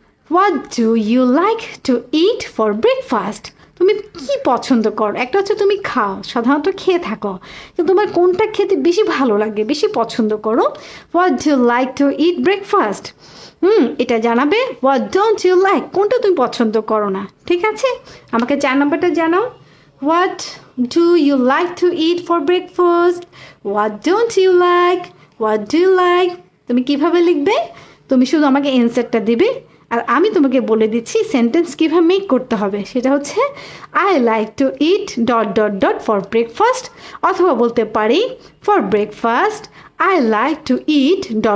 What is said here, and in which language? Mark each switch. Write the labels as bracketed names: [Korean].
[English] What do you like to eat for breakfast? [Bangla] তুমি কি পছন্দ করো? একটা হচ্ছে তুমি খাও, সাধারণত খেয়ে থাকো, কিন্তু তোমার কোনটা খেতে বেশি ভালো লাগে, বেশি পছন্দ করো? [English] What do you like to eat breakfast? [Bangla] এটা জানাবে। [English] What don't you like? [Bangla] কোনটা তুমি পছন্দ করো না? ঠিক আছে, আমাকে 4 নম্বরটা জানাও। [English] What do you like to eat for breakfast? What don't you like? What do you like? [Bangla] তুমি কিভাবে লিখবে? তুমি শুধু আমাকে অ্যান্সারটা দিবে, আর আমি তোমাকে বলে দিচ্ছি সেন্টেন্স কিভাবে মেক করতে হবে। সেটা হচ্ছে [English] I like to eat ... for breakfast, [Bangla] অথবা বলতে পারি [English] for breakfast I like to eat ...